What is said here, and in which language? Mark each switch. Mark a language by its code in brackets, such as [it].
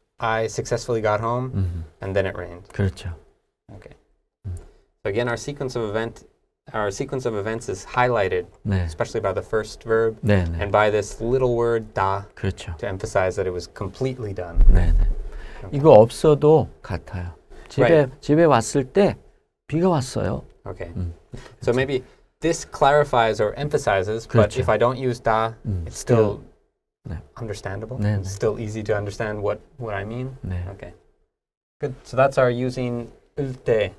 [en] I successfully got home and then it rained. [ko] 그렇죠. [en] Okay. So again, our sequence of events is highlighted, [ko] 네. [en] especially by the first verb [ko] 네, 네. [en] and by this little word da [ko] 그렇죠. [en] to emphasize that it was completely done. [ko] 네, 네. 이거 없어도 같아요. 집에 왔을 때 비가 왔어요. [en] Okay. So maybe this clarifies or emphasizes, but [ko] 그렇죠. [en] if I don't use da, it's still [ko] 네. [en] understandable. [ko] 네, [en] It's [ko] 네. [en] still easy to understand what I mean. [ko] 네. [en] Okay. Good. So that's our using ul te